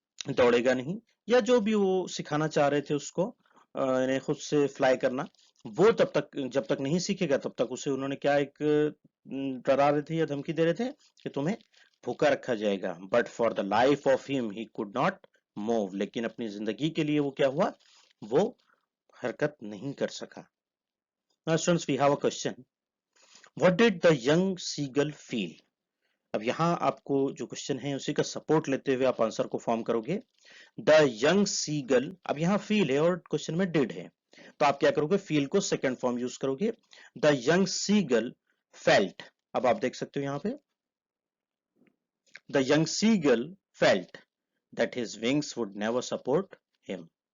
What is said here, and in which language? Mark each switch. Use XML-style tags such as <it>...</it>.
<hi>दौड़ेगा नहीं, या जो भी वो सिखाना चाह रहे थे उसको, यानी खुद से फ्लाई करना, वो तब तक, जब तक नहीं सीखेगा तब तक उसे उन्होंने क्या एक डरा रहे थे या धमकी दे रहे थे कि तुम्हें भूखा रखा जाएगा।</hi> <en>but for the life of him he could not move,</en> <hi>लेकिन अपनी जिंदगी के लिए वो क्या हुआ? वो हरकत नहीं कर सका।</hi> <en>Now students, we have a question. What did the young seagull feel?</en> <hi>अब यहाँ आपको जो क्वेश्चन है उसी का सपोर्ट लेते हुए आप आंसर को फॉर्म करोगे।</hi> <en>the young seagull,</en> <hi>अब यहाँ फील है और क्वेश्चन में डिड है, तो आप क्या करोगे?</hi> <en>Feel को second form use करोगे। The young seagull felt,</en> <hi>अब आप देख सकते हो यहाँ पे,</hi> <en>The young seagull felt that his wings would never support him.</en>